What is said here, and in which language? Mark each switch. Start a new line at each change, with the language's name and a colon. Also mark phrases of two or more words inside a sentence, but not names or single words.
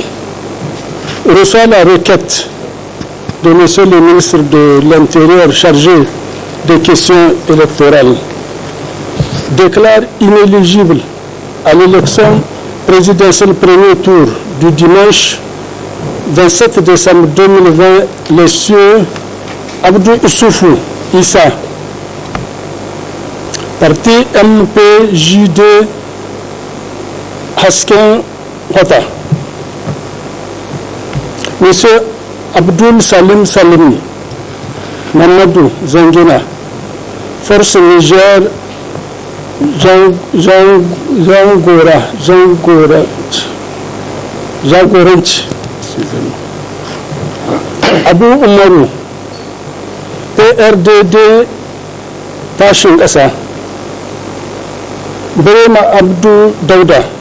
French: Reçoit la requête de M. le ministre de l'Intérieur chargé des questions électorales. Déclare inéligible à l'élection présidentielle premier tour du dimanche 27 décembre 2020 les sieurs Abdou Issoufou Issa, parti MPJD Hasken Hota. Monsieur Abdul Salim Salim Mamadou Zangina, Force Niger Jangoranch, Abu Umaru, PRDD Tashin Kasa, Brema Abdou Dauda,